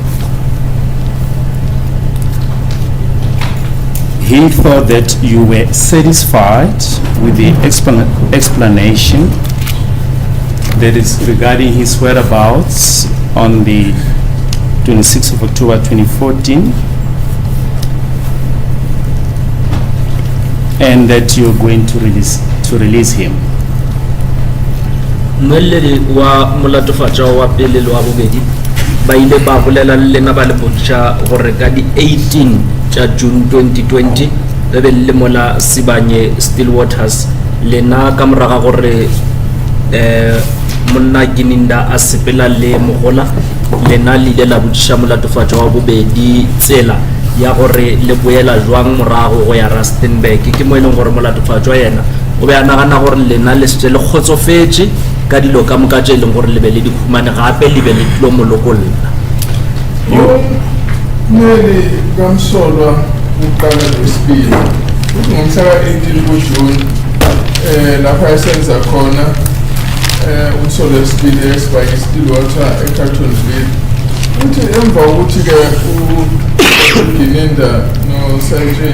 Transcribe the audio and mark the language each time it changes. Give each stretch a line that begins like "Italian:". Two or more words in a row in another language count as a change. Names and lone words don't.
English: He thought that you were satisfied with the explanation that is regarding his whereabouts on the 26th of October 2014, and that you're going to release him.
Northern Sotho: Mweledi wa mulatofatša wa pele le wa bobedi ba ile ba bolela le lena ba le botša gore ka di 18 tša June 2020 be be le mola Sibanye Stillwaters lena ka moraga gore monna Gininda a sepela le mogola lena le ile la botšiša mulatofatša wa bobedi tsela ya gore le boela jwang morago go ya Rustenburg ke mo e leng gore mulatofatšwa yena o be a nagana gore lena le setse le kgotsofetše ka dilo ka moka tše e leng gore le be le dikhumane gape le be le tlo molokolla
Zulu: Mele kamsolwa uqala lesibili uthi ngomhla ka-18 kuJuni lapha esenza khona umsolo wesibili eSibanye Stillwater eCarltonville uthi emva kokuthi-ke uGininda noSergeant